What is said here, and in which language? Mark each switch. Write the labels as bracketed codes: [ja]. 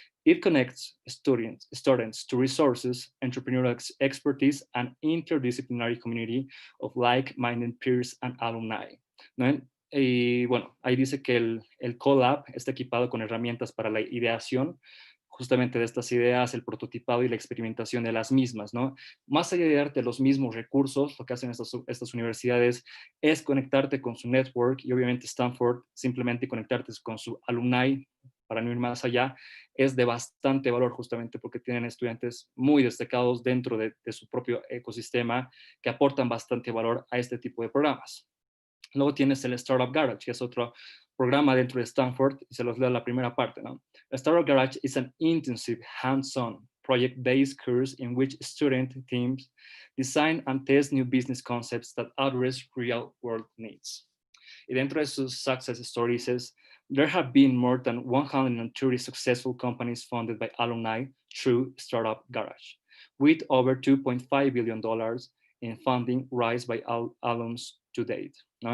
[en] It connects students to resources, entrepreneurial expertise, and interdisciplinary community of like-minded peers and alumni, ¿no? [es] Y bueno, ahí dice que el CoLab está equipado con herramientas para la ideación justamente de estas ideas, el prototipado y la experimentación de las mismas, ¿no? Más allá de darte los mismos recursos, lo que hacen estas universidades es conectarte con su network, y obviamente Stanford, simplemente conectarte con su alumni, para no ir más allá, es de bastante valor, justamente porque tienen estudiantes muy destacados dentro de su propio ecosistema, que aportan bastante valor a este tipo de programas. Luego tienes el Startup Garage, que es otro programa dentro de Stanford, y se los leo la primera parte, ¿no? [en] The Startup Garage is an intensive, hands-on, project-based course in which student teams design and test new business concepts that address real-world needs. [es] Y dentro de sus [en] success stories es, there have been more than 130 successful companies funded by alumni through Startup Garage, with over $2.5 billion in funding raised by alums to date, ¿no?